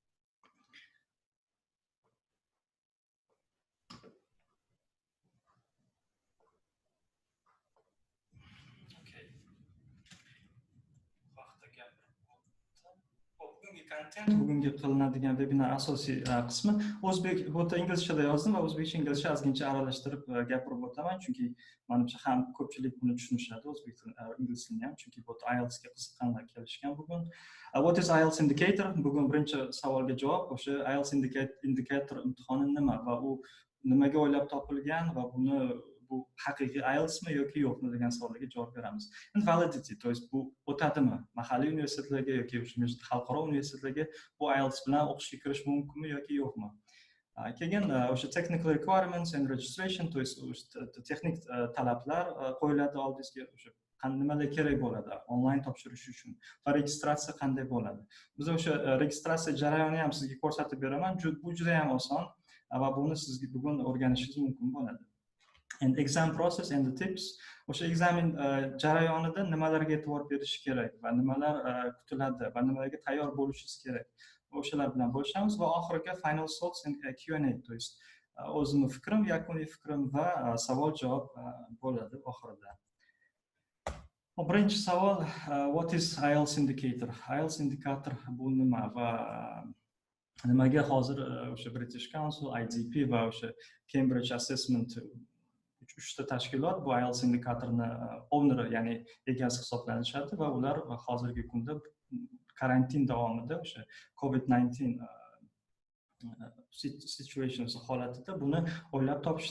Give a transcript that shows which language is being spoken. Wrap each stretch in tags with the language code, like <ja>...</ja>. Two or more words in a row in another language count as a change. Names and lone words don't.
<uz>Bugungi qilinadigan webinar asosiy qismi o'zbek bu yerda inglizchada yozdim va o'zbekcha inglizcha ozgincha aralashtirib gapirib o'taman, chunki menimcha ham ko'pchilik buni tushunishadi, o'zbek tili ingliz tilini ham, chunki bu yerda IELTSga qiziqqanlar kelishgan bugun.</uz> <en>What is IELTS indicator?</en> <uz>Bugun birinchi savolga javob o'sha IELTS indicator imtihoni nima va u nimaga o'ylab topilgan va bu haqiqiy IELTSmi yoki yo'qmi degan savollarga javob beramiz. Validity,</uz> <ru>то есть</ru> <uz>bu o'tadimi? Mahalliy universitetlarga yoki xalqaro universitetlarga bu IELTS bilan o'qishga kirish mumkinmi yoki yo'qmi? Keyin o'sha</uz> <en>technical requirements and registration,</en> <ru>то есть</ru> <uz>texnik talablar qo'yiladi oldingizga, o'sha nimalar kerak bo'ladi onlayn topshirish uchun va registratsiya qanday bo'ladi. Biz o'sha registratsiya jarayonini ham sizga ko'rsatib beraman. Bu juda ham oson va buni sizga bugun o'rganishingiz mumkin bo'ladi.</uz> <en>And exam process and the tips.</en> <uz>O'sha ekzamen jarayonida nimalarga e'tibor berish kerak va nimalar kutiladi va nimalarga tayyor bo'lishingiz kerak. O'shalar bilan bo'lishamiz va oxirgi</uz> <en>final thoughts and Q&A,</en> <ru>то есть</ru> <uz>o'zimning fikrim, yakuniy fikrim va savol-javob bo'ladi oxirida. Birinchi savol,</uz> <en>what is IELTS indicator?</en> <uz>IELTS indicator bu nima va nimaga hozir o'sha British Council, IDP va o'sha Cambridge Assessment uchta tashkilot bu IELTS indikatorni owner, ya'ni egasi hisoblanishadi va ular hozirgi kunda karantin davomida o'sha COVID-19 situations holatida buni o'ylab topishdi.</uz>